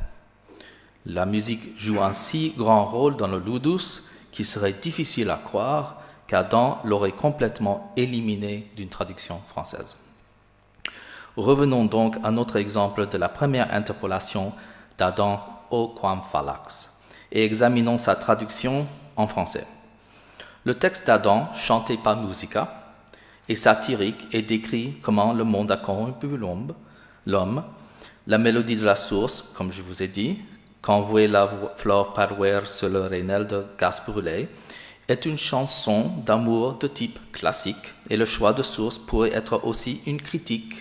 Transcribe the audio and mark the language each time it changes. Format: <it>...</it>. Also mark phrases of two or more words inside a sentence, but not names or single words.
<fr>La musique joue un si grand rôle dans le ludus qu'il serait difficile à croire qu'Adam l'aurait complètement éliminé d'une traduction française. Revenons donc à notre exemple de la première interpolation d'Adam au</fr> <la>quam fallax</la> <fr>et examinons sa traduction en français. Le texte d'Adam, chanté par Musica, est satirique et décrit comment le monde a corrompu l'homme. La mélodie de la source, comme je vous ai dit, qu'envoie la fleur parouère sur le rénel de gaz brûlé, est une chanson d'amour de type classique et le choix de source pourrait être aussi une critique.</fr>